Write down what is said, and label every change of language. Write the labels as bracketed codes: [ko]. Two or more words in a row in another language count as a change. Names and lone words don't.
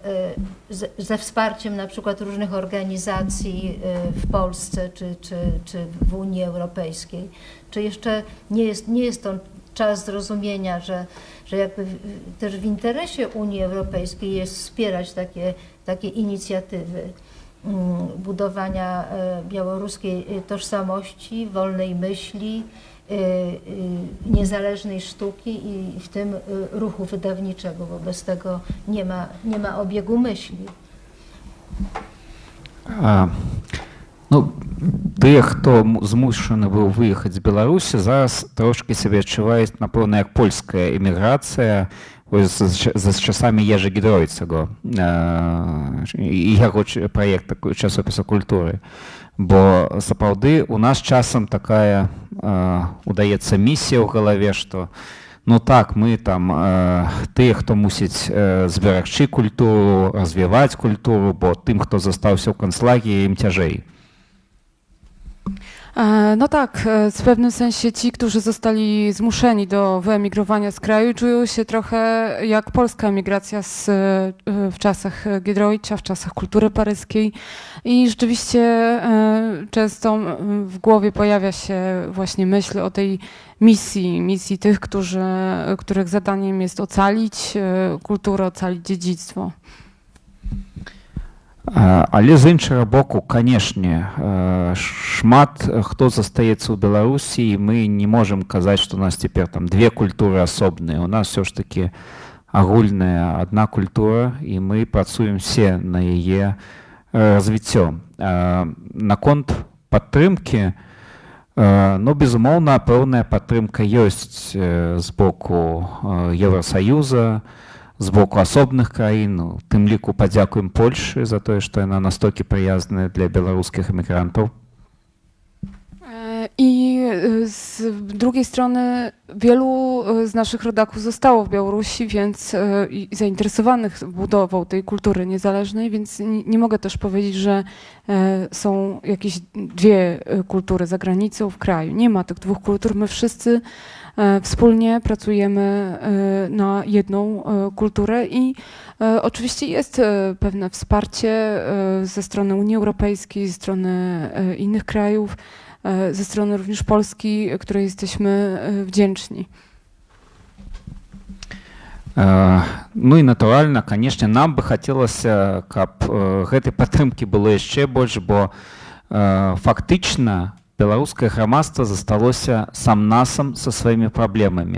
[pl] ze wsparciem na przykład różnych organizacji w Polsce czy w Unii Europejskiej, czy jeszcze nie jest to czas zrozumienia, że jakby też w interesie Unii Europejskiej jest wspierać takie inicjatywy budowania białoruskiej tożsamości, wolnej myśli, niezależnej sztuki i w tym ruchu wydawniczego. Wobec tego nie ma obiegu myśli. [be] Ну, тыя, хто змушаны быў выехаць з Беларусі, зараз трошкі сябе адчуваюць, напэўна, як польская эміграцыя з часамі Ежы Гідроіцаго і яго праект часопіса культуры. Бо сапраўды у нас часам такая удаецца місія ў галаве, што Ну так, мы там тыя, хто мусіць зберагчы культуру, развіваць культуру, бо тым, хто застаўся ў канцлагері, ім цяжэй. [pl] No tak, w pewnym sensie ci, którzy zostali zmuszeni do wyemigrowania z kraju, czują się trochę jak polska emigracja w czasach Giedroycia, w czasach kultury paryskiej i rzeczywiście często w głowie pojawia się właśnie myśl o tej misji tych, których zadaniem jest ocalić kulturę, ocalić dziedzictwo. [be] Але з іншага боку, канешне, шмат хто застаецца ў Беларусі, і мы не можам казаць, што у нас цяпер там две культуры асобныя. У нас все ж таки агульная адна культура, і мы працуем все на яе развіццё. Наконт падтрымкі, ну, безумоўна, пэўная падтрымка ёсць з боку Еўрасаюза, з боку асобных краін, тым ліку падзякуем Польшы за тое, што яна настолькі прыязная для беларускіх эмігрантаў. [pl] I z drugiej strony wielu z naszych rodaków zostało w Białorusi, więc i zainteresowanych budową tej kultury niezależnej, więc nie mogę też powiedzieć, że są jakieś dwie kultury za granicą, w kraju. Nie ma tych dwóch kultur. My wszyscy wspólnie pracujemy na jedną kulturę i oczywiście jest pewne wsparcie ze strony Unii Europejskiej, ze strony innych krajów, ze strony również Polski, której jesteśmy wdzięczni. [be] Ну і натуральна, канешне, нам бы хацелася, каб гэтай падтрымкі было яшчэ больш, бо фактычна беларускае грамадства засталося сам-насам са сваімі праблемамі.